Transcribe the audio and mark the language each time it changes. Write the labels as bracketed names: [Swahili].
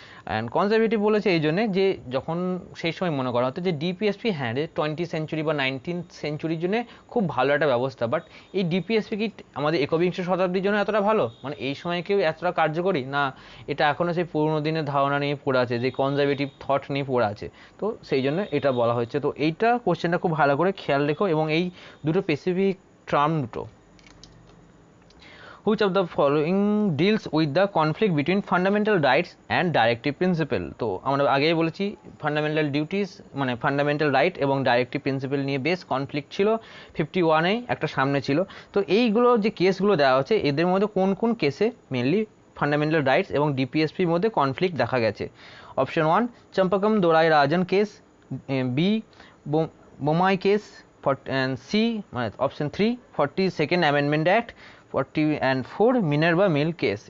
[Bangla] And conservative বলেছে এই জন্যে যে যখন সেই সময় মনে করা হতো যে ডিপিএসপি হ্যাঁ 20th সেঞ্চুরি বা 19th সেঞ্চুরির জন্য খুব ভালো একটা ব্যবস্থা, বাট এই ডিপিএসপি কি আমাদের একবিংশ শতাব্দীর জন্য এতটা ভালো, মানে এই সময় কেউ এতটা কার্যকরী না? এটা এখনও সেই পুরোনো দিনের ধারণা নিয়ে পড়ে আছে, যে কনজারভেটিভ থট নিয়ে পড়ে আছে। তো সেই জন্য এটা বলা হচ্ছে। তো এইটা কোশ্চেনটা খুব ভালো করে খেয়াল রেখো, এবং এই দুটো স্পেসিফিক টার্ম দুটো। [English] Which of the following deals with the conflict between fundamental rights and directive principle? [Bangla] তো আমরা আগেই বলেছি ফান্ডামেন্টাল ডিউটিস মানে ফান্ডামেন্টাল রাইট এবং ডাইরেক্টিভ প্রিন্সিপাল নিয়ে বেশ কনফ্লিক্ট ছিল, 51-এ একটা সামনে ছিল। তো এইগুলো যে কেসগুলো দেওয়া হচ্ছে এদের মধ্যে কোন কোন কেসে মেনলি ফান্ডামেন্টাল রাইটস এবং ডিপিএসপির মধ্যে কনফ্লিক্ট দেখা গেছে? অপশন 1 চম্পাকম দোরাই রাজন কেস, বি বোমাই কেস, সি মানে option 3 42nd amendment act, 40 and 4 Minerva mill case.